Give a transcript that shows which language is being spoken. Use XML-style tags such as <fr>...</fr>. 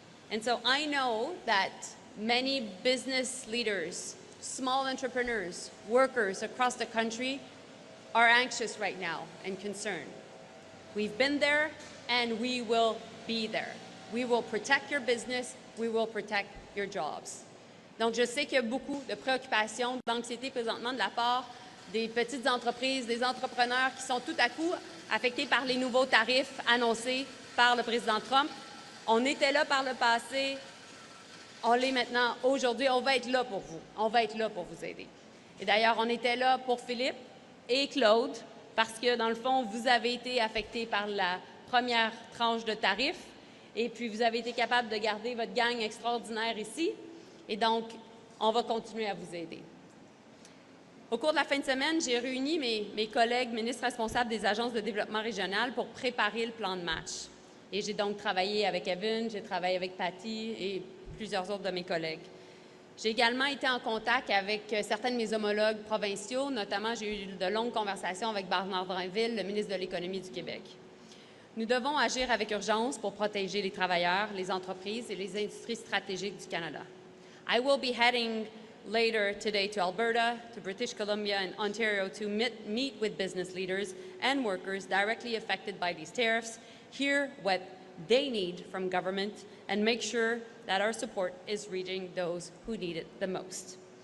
<en>And so I know that many business leaders, small entrepreneurs, workers across the country are anxious right now and concerned. We've been there, and we will be there. We will protect your business. We will protect your jobs.</en> <fr>Donc, je sais qu'il y a beaucoup de préoccupations, d'anxiété présentement de la part des petites entreprises, des entrepreneurs qui sont tout à coup affectés par les nouveaux tarifs annoncés par le président Trump. On était là par le passé, on l'est maintenant aujourd'hui. On va être là pour vous. On va être là pour vous aider. Et d'ailleurs, on était là pour Philippe et Claude parce que, dans le fond, vous avez été affectés par la première tranche de tarifs et puis vous avez été capable de garder votre gang extraordinaire ici. Et donc, on va continuer à vous aider. Au cours de la fin de semaine, j'ai réuni mes collègues ministres responsables des agences de développement régional pour préparer le plan de match. Et j'ai donc travaillé avec Evan, j'ai travaillé avec Patty et plusieurs autres de mes collègues. J'ai également été en contact avec certains de mes homologues provinciaux, notamment j'ai eu de longues conversations avec Bernard Drainville, le ministre de l'Économie du Québec. Nous devons agir avec urgence pour protéger les travailleurs, les entreprises et les industries stratégiques du Canada.</fr> <en>I will be heading later today to Alberta, to British Columbia and Ontario to meet with business leaders and workers directly affected by these tariffs, hear what they need from government, and make sure that our support is reaching those who need it the most.</en>